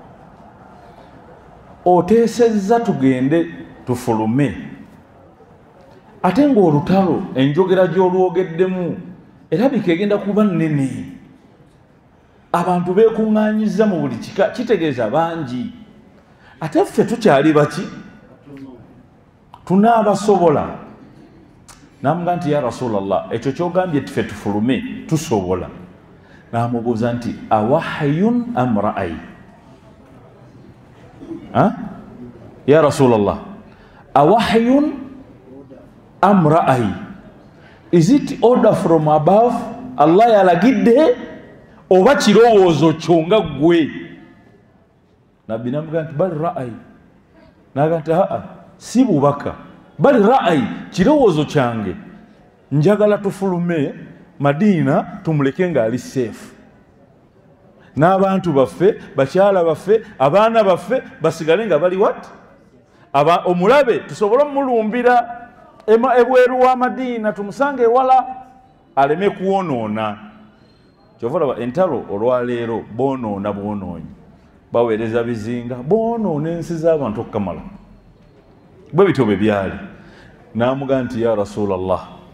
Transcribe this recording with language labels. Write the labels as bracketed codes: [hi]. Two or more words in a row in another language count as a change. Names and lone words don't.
[lg] oteesezza tugende tufulume ate ng'olutalo enjogera gy'olwogeddemu erabika egenda kuba nnene abantu beekuŋŋaanyiza mu buli kika kitegeeza bangi ate ffe tukyali baki tunaabasobola n'amugaa nti [ar] يا رسول الله [lg] ekyo kyogambye ffe tufulume tusobola n'amubuuza nti [ar] أوحي أم رأي يا رسول الله أوحي أم رأي [en] is it order from above [lg] Allah yalagidde oba kirowoozo kyo nga ggwe nabbi n'amugaa nti [ar] بل رأي [lg] n'aga nti si bubaka [ar] بل رأي [lg] kirowoozo kyange njagala tufulume Madiina tumuleke ng'ali safe n'abantu baffe bakyala baffe abaana baffe basigale nga bali what omulabe tusobole omulumbira ebweru wa Madiina tumusange ewala aleme kuwonoona kyova entalo olwaleero boonoona bwonoonyi baweereza bizinga boonoona ensi z'abantu okukamala bwe bityo bwe byali n'amugaa nti [ar] يا رسول الله